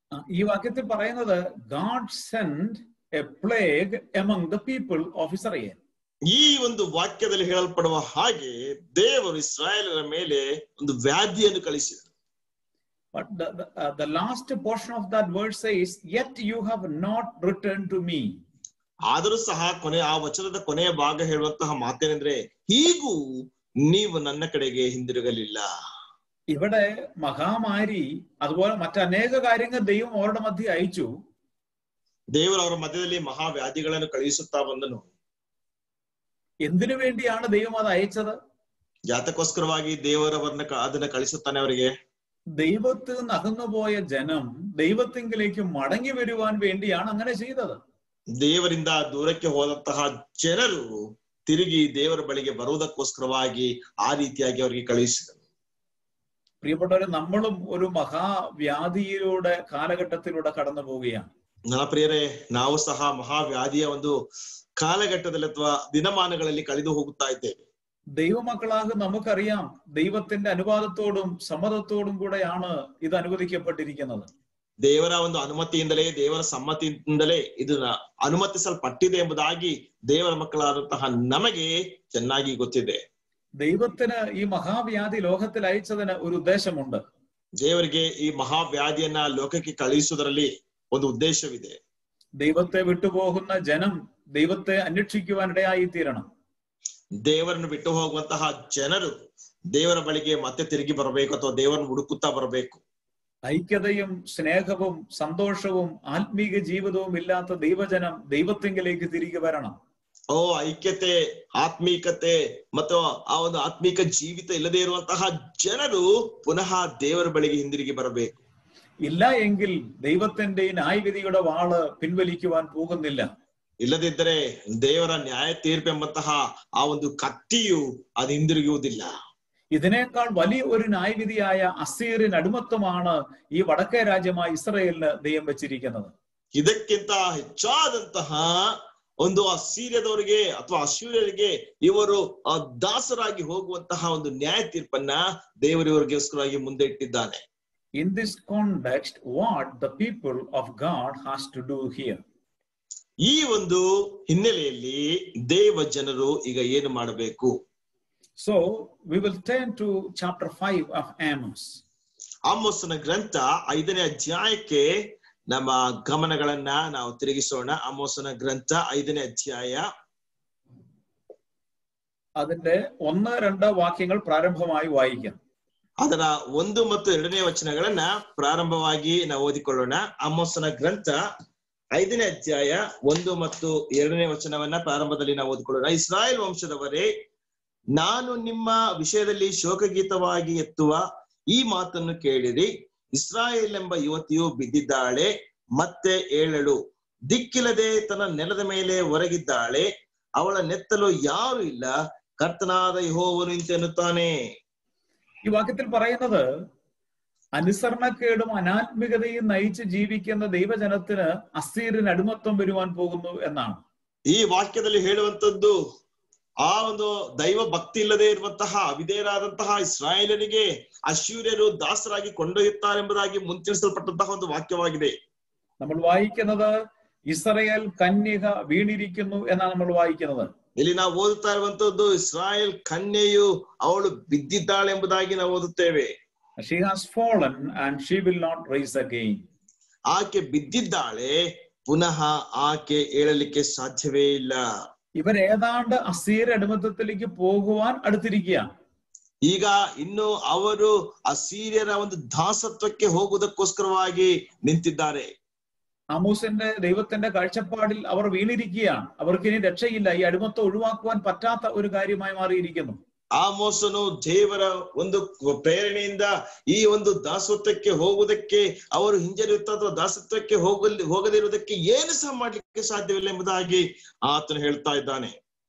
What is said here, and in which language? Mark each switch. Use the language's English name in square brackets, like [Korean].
[Malayalam] ഈ വാക്യത്തിൽ പറയുന്നത്, [English] God sent a plague among the people of Israel. [Kannada] ಈ ಒಂದು ವಾಕ್ಯದಲ್ಲಿ ಹೇಳಲ್ಪಡುವ ಹಾಗೆ ದೇವರು ಇಸ್ರಾಯೇಲರ ಮೇಲೆ ಒಂದು ವ್ಯಾಧಿಯನ್ನು ಕಳಿಸಿದರು. [English] But the last portion of that verse says, yet you have not returned to me. [Kannada] ಆದರೂ ಸಹ ಆ ವಚನದ ಕೊನೆಯ ಭಾಗ ಹೇಳುವಂತಹ ಮಾತೇನೆಂದ್ರೆ, ಹೀಗೂ ನೀವು ನನ್ನ ಕಡೆಗೆ ಹಿಂದಿರುಗಲಿಲ್ಲ. [Malayalam] ഇവിടെ മഹാമാരി അതുപോലെ മറ്റനേക കാര്യങ്ങൾ ദൈവം അവരുടെ മധ്യ അയച്ചു. [Kannada] ದೇವರು ಅವರ ಮಧ್ಯದಲ್ಲಿ ಮಹಾವ್ಯಾಧಿಗಳನ್ನು ಕಳುಹಿಸುತ್ತಾ ಬಂದನು. [Malayalam] എന്തിനു വേണ്ടിയാണ് ദൈവം അത് അയച്ചത്? [Kannada] ಯಾತಕ್ಕೋಸ್ಕರವಾಗಿ ದೇವರವರನ್ನ ಅದನ್ನ ಕಳಿಸುತ್ತಾನೆ ಅವರಿಗೆ. [Malayalam] ദൈവത്തിൽ നിന്ന് അകന്നുപോയ ജനം ദൈവത്തിങ്കിലേക്ക് മടങ്ങി വരുവാൻ വേണ്ടിയാണ് അങ്ങനെ ചെയ്തത്. [Kannada] ದೇವರಿಂದ ದೂರಕ್ಕೆ ಹೋದಂತಹ ಜನರು ತಿರುಗಿ ದೇವರ ಬಳಿಗೆ ಬರುವುದಕ್ಕೋಸ್ಕರವಾಗಿ ಆ ರೀತಿಯಾಗಿ ಅವರಿಗೆ ಕಳುಹಿಸಿದರು. [Malayalam] പ്രിയപ്പെട്ടവരെ, നമ്മളും ഒരു മഹാവ്യാധിയിലൂടെ കാലഘട്ടത്തിലൂടെ കടന്നു പോവുകയാണ്. [Kannada] ನನ್ನ ಪ್ರಿಯರೇ, ನಾವು ಸಹ ಮಹಾವ್ಯಾಧಿಯ ಒಂದು കാലഘട്ടದಲ್ಲಿ ಅಥವಾ ದಿನಮಾನಗಳಲ್ಲಿ ಕಳೆದು ಹೋಗುತ್ತಾ ಇದ್ದೇವೆ. [Malayalam] ദൈവമക്കളാകും നമുക്കറിയാം, ദൈവത്തിന്റെ അനുവാദത്തോടും സമ്മതത്തോടും കൂടെയാണ് ഇത് അനുവദിക്കപ്പെട്ടിരിക്കുന്നത്. [Kannada] ದೇವರ ಒಂದು ಅನುಮತಿಯಿಂದಲೇ, ದೇವರ ಸಮ್ಮತಿಯಿಂದಲೇ ಇದು ಅನುಮತಿಸಲ್ಪಟ್ಟಿದೆ ಎಂಬುದಾಗಿ ದೇವರ ಮಕ್ಕಳಾದಂತಹ ನಮಗೆ ಚೆನ್ನಾಗಿ ಗೊತ್ತಿದೆ. [Malayalam] ദൈവത്തിന് ഈ മഹാവ്യാധി ലോകത്തിൽ അയച്ചതിന് ഒരു ഉദ്ദേശമുണ്ട്. [Kannada] ದೇವರಿಗೆ ಈ ಮಹಾವ್ಯಾಧಿಯನ್ನ ಲೋಕಕ್ಕೆ ಕಳುಹಿಸುವುದರಲ್ಲಿ ಒಂದು ಉದ್ದೇಶವಿದೆ. [Malayalam] ദൈവത്തെ വിട്ടുപോകുന്ന ജനം ദൈവത്തെ അന്വേഷിക്കുവാനിടയായി തീരണം. [Kannada] ದೇವರನ್ನು ಬಿಟ್ಟು ಹೋಗುವಂತಹ ಜನರು ದೇವರ ಬಳಿಗೆ ಮತ್ತೆ ತಿರುಗಿ ಬರಬೇಕು ಅಥವಾ ದೇವರನ್ನು ಹುಡುಕುತ್ತಾ ಬರಬೇಕು. [Malayalam] ഐക്യതയും സ്നേഹവും സന്തോഷവും ആത്മീക ജീവിതവും ഇല്ലാത്ത ദൈവജനം ദൈവത്തിങ്കിലേക്ക് തിരികെ വരണം. [Kannada] ಐಕ್ಯತೆ, ಆತ್ಮೀಕತೆ ಮತ್ತು ಆ ಒಂದು ಆತ್ಮೀಕ ಜೀವಿತ ಇಲ್ಲದೆ ಇರುವಂತಹ ಜನರು ಪುನಃ ದೇವರ ಬಳಿಗೆ ಹಿಂದಿರುಗಿ ಬರಬೇಕು. [Malayalam] ഇല്ല എങ്കിൽ ദൈവത്തിന്റെ ന്യായവിധിയുടെ വാള് പിൻവലിക്കുവാൻ പോകുന്നില്ല. [Kannada] ಇಲ್ಲದಿದ್ದರೆ ದೇವರ ನ್ಯಾಯ ತೀರ್ಪೆಂಬಂತಹ ಆ ಒಂದು ಕತ್ತಿಯು ಅದು ಹಿಂದಿರುಗುವುದಿಲ್ಲ. [Malayalam] ഇതിനേക്കാൾ വലിയ ഒരു ന്യായവിധിയായ അസീറിയൻ അടിമത്വമാണ് ഈ വടക്കേ രാജ്യമായ ഇസ്രായേലിന് ദൈവം വെച്ചിരിക്കുന്നത്. [Kannada] ಇದಕ್ಕಿಂತ ಹೆಚ್ಚಾದಂತಹ ಒಂದು ಅಸೀರ್ಯದವರಿಗೆ ಅಥವಾ ಅಶ್ಶೂರ್ಯರಿಗೆ ಇವರು ದಾಸರಾಗಿ ಹೋಗುವಂತಹ ಒಂದು ನ್ಯಾಯ ತೀರ್ಪನ್ನ ದೇವರಿವರಿಗೋಸ್ಕರವಾಗಿ ಮುಂದೆ ಇಟ್ಟಿದ್ದಾನೆ. [English] In this context, what the people of God has to do here? [Kannada] ಈ ಒಂದು ಹಿನ್ನೆಲೆಯಲ್ಲಿ ದೇವ ಜನರು ಈಗ ಏನು ಮಾಡಬೇಕು? [English] So we will turn to chapter 5 of Amos. [Kannada] ಆಮೋಸನ ಗ್ರಂಥ 5ನೇ ಅಧ್ಯಾಯಕ್ಕೆ ನಮ್ಮ ಗಮನಗಳನ್ನ ನಾವು ತಿರುಗಿಸೋಣ. ಆಮೋಸನ ಗ್ರಂಥ 5ನೇ ಅಧ್ಯಾಯ [Malayalam] അതിന്റെ 1-2 വാക്യങ്ങൾ പ്രാരംഭമായി വായിക്കാം. [Kannada] ಅದರ 1 ಮತ್ತು 2ನೇ ವಚನಗಳನ್ನ ಪ್ರಾರಂಭವಾಗಿ ನಾವು ಓದಿಕೊಳ್ಳೋಣ. ಆಮೋಸನ ಗ್ರಂಥ 5ನೇ ಅಧ್ಯಾಯ 1 ಮತ್ತು 2ನೇ ವಚನವನ್ನ ಪ್ರಾರಂಭದಲ್ಲಿ ನಾವು ಓದಿಕೊಳ್ಳೋಣ. ಇಸ್ರಾಯೇಲ್ ವಂಶದವರೇ, ನಾನು ನಿಮ್ಮ ವಿಷಯದಲ್ಲಿ ಶೋಕಗೀತವಾಗಿ ಎತ್ತುವ ಈ ಮಾತನ್ನು ಕೇಳಿರಿ. ಇಸ್ರಾಯೇಲ್ ಎಂಬ ಯುವತಿಯು ಬಿದ್ದಿದ್ದಾಳೆ, ಮತ್ತೆ ಏಳಳು. ದಿಕ್ಕಿಲ್ಲದೆ ತನ್ನ ನೆಲದ ಮೇಲೆ ಹೊರಗಿದ್ದಾಳೆ. ಅವಳ ನೆತ್ತಲು ಯಾರು ಇಲ್ಲ. ಕರ್ತನಾದ ಯೆಹೋವನು ಇಂತೆನ್ನುತ್ತಾನೆ. [Malayalam] ഈ വാക്യത്തിൽ പറയുന്നത് അനുസരണക്കേടും അനാത്മികതയും നയിച്ച് ജീവിക്കുന്ന ദൈവജനത്തിന് അസീറിന് അടിമത്വം വരുവാൻ പോകുന്നു എന്നാണ്. [Kannada] ಈ ವಾಕ್ಯದಲ್ಲಿ ಹೇಳುವಂತದ್ದು ಆ ಒಂದು ದೈವ ಭಕ್ತಿ ಇಲ್ಲದೆ ಇರುವಂತಹ ಅವಿಧೇಯರಾದಂತಹ ಇಸ್ರಾಯೇಲರಿಗೆ ಅಶ್ಶೂರ್ಯರು ದಾಸರಾಗಿ ಕೊಂಡೊಯ್ಯುತ್ತಾರೆಂಬುದಾಗಿ ಮುಂತಿಳಿಸಲ್ಪಟ್ಟಂತಹ ಒಂದು ವಾಕ್ಯವಾಗಿದೆ. [Malayalam] നമ്മൾ വായിക്കുന്നത് ഇസ്രായേൽ കന്യക വീണിരിക്കുന്നു എന്നാണ് നമ്മൾ വായിക്കുന്നത്. [Kannada] ಇಲ್ಲಿ ನಾವು ಓದುತ್ತಾ ಇರುವಂತದ್ದು ಇಸ್ರಾಯೇಲ್ ಕನ್ಯೆಯು ಅವಳು ಬಿದ್ದಿದ್ದಾಳೆ ಎಂಬುದಾಗಿ ನಾವು ಓದುತ್ತೇವೆ. [English] She has fallen and she will not rise again. [Kannada] ಆಕೆ ಬಿದ್ದಿದ್ದಾಳೆ, ಪುನಃ ಆಕೆ ಏಳಲಿಕ್ಕೆ ಸಾಧ್ಯವೇ ಇಲ್ಲ. [Malayalam] ഇവർ ഏതാണ്ട് അസീർ അടിമത്തത്തിലേക്ക് പോകുവാൻ അടുത്തിരിക്കുകയാണ്. [Kannada] ಈಗ ಇನ್ನು ಅವರು ಅಸೀರ್ಯರ ಒಂದು ದಾಸತ್ವಕ್ಕೆ ಹೋಗುವುದಕ್ಕೋಸ್ಕರವಾಗಿ ನಿಂತಿದ್ದಾರೆ. [Malayalam] ആമോസിന്റെ ദൈവത്തിന്റെ കാഴ്ചപ്പാടിൽ അവർ വീണിരിക്കുകയാണ്. അവർക്ക് ഇനി രക്ഷയില്ല. ഈ അടിമത്തം ഒഴിവാക്കുവാൻ പറ്റാത്ത ഒരു കാര്യമായി മാറിയിരിക്കുന്നു. [Kannada] ಆಮೋಸನು ದೇವರ ಒಂದು ಪ್ರೇರಣೆಯಿಂದ ಈ ಒಂದು ದಾಸತ್ವಕ್ಕೆ ಹೋಗುವುದಕ್ಕೆ ಅವರು ಹಿಂಜರಿಯುತ್ತಾ ಅಥವಾ ದಾಸತ್ವಕ್ಕೆ ಹೋಗದಿರುವುದಕ್ಕೆ ಏನು ಸಹ ಮಾಡ್ಲಿಕ್ಕೆ ಸಾಧ್ಯವಿಲ್ಲ ಎಂಬುದಾಗಿ ಆತನು ಹೇಳ್ತಾ ಇದ್ದಾನೆ.